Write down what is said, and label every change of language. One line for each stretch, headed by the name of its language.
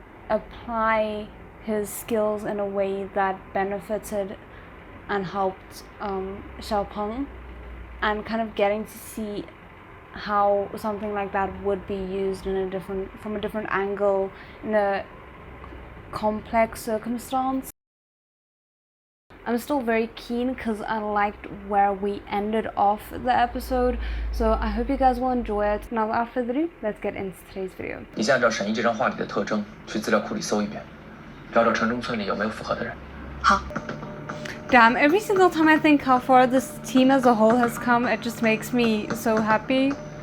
English: apply his skills in a way that benefited and helped Xiaopeng, and kind of getting to see how something like that would be used from a different angle in a complex circumstance. I'm still very keen because I liked where we ended off the episode, so I hope you guys will enjoy it. Now without further ado, let's get into today's video.
Chinese: 你先按照沈一这张画里的特征去资料库里搜一遍，找找城中村里有没有符合的人。好。
English: Damn, every single time I think how far this team as a whole has come, it just makes me so happy.